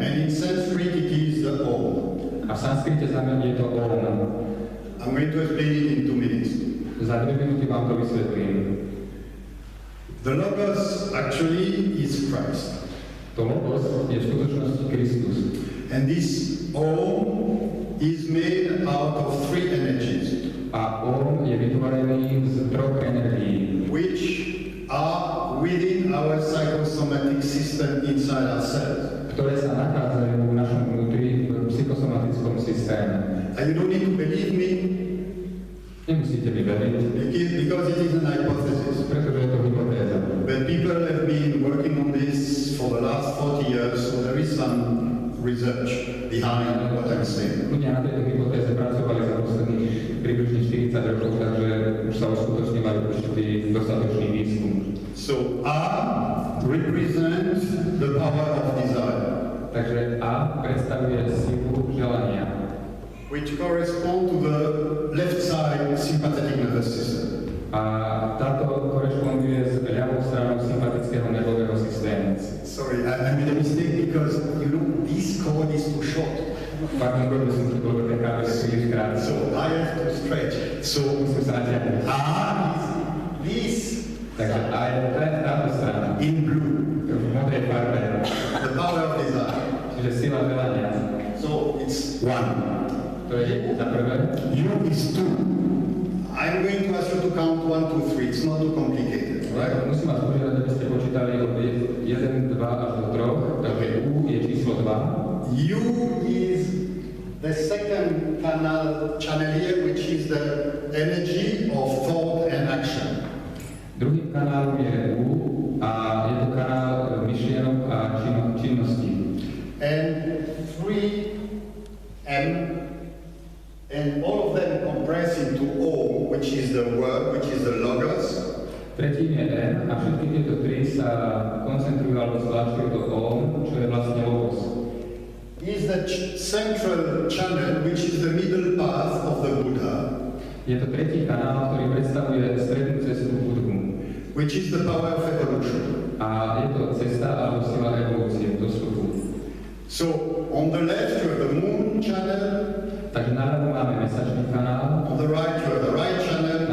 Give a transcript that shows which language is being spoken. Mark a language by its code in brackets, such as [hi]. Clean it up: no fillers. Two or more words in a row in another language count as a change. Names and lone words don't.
[en] And in Sanskrit it is the Om. [sk] A v sanskrite znamená je to Om. [en] I'm going to explain it in 2 minutes. [sk] Za 2 minúty vám to vysvetlím. [en] The Logos actually is Christ. [sk] To Logos je v skutočnosti Kristus. [en] And this Om is made out of 3 energies. [sk] A Om je vytvorený z 3 energií, [en] which are within our psychosomatic system inside ourselves. [sk] Ktoré sa nachádzajú v našom vnútri v psychosomatickom systéme. [en] And you don't need to believe me. [sk] Nemusíte mi veriť. [en] Because it is an hypothesis. [sk] Pretože je to hypotéza. [en] But people have been working on this for the last 40 years, so there is some research behind what I'm saying. [sk] Ľudia na tejto hypotéze pracovali za posledných približne 40 rokov, takže už sa uskutočňovali určitý dostatočný výskum. [en] So A represents the power of desire. [sk] Takže A predstavuje silu želania, [en] which correspond to the left side sympathetic nervous system. [sk] A táto korešponduje s ľavou stranou sympatického nervového systému. [en] Sorry, I made a mistake because this cord is too short. [sk] Pardon, že som to bolo ten kábel príliš krátky. [en] So I have to stretch. So [sk] musím sa natiahnuť. [en] A is this. [sk] Takže A je táto strana. [en] In blue. [sk] V modrej farbe. [en] The power of desire. [sk] Čiže sila želania. [en] So it's 1. [sk] To je za prvé. [en] U is 2. I'm going to ask you to count 1, 2, 3. It's not too complicated, right? [sk] Musím vás požiadať, aby ste počítali od 1, 2 až do 3. Takže U je číslo 2. [en] U is the second channel here, which is the energy of thought and action. [sk] Druhým kanálom je U a je to kanál myšlienok a činnosti. [en] And 3M, and all of them compress into O, which is the word, which is the logos. [sk] Tretím je N a všetky tieto tri sa koncentrujú alebo zvlášťujú do O, čo je vlastne logos. [en] Is the central channel, which is the middle path of the Buddha. [sk] Je to tretí kanál, ktorý predstavuje strednú cestu Budhu. [en] Which is the power of evolution. [sk] A je to cesta alebo sila evolúcie, dostupu. [en] So, on the left you have the moon channel. [sk] Takže naľavo máme mesačný kanál. [en] On the right you have the right channel.